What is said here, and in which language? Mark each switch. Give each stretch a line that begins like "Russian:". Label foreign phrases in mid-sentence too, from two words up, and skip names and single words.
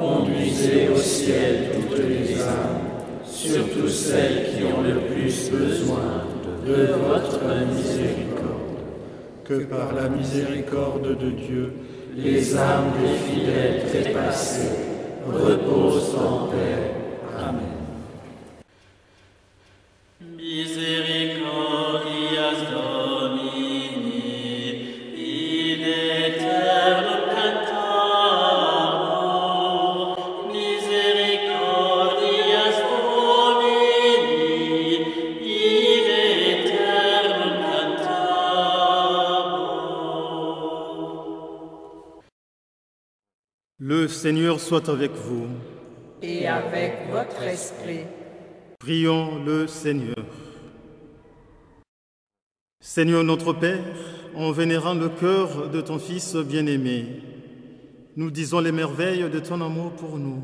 French: Conduisez au ciel toutes les âmes, surtout celles qui ont le plus besoin de votre miséricorde. Que par la miséricorde de Dieu, Les âmes des fidèles trépassés reposent en paix. Amen.
Latin: Misericordias Domini, in aeternum cantamus. Misericordias Domini, in aeternum cantamus.
French: Le Seigneur soit avec vous. Et avec votre esprit. Prions le Seigneur. Seigneur notre Père, en vénérant le cœur de ton Fils bien-aimé, nous disons les merveilles de ton amour pour nous.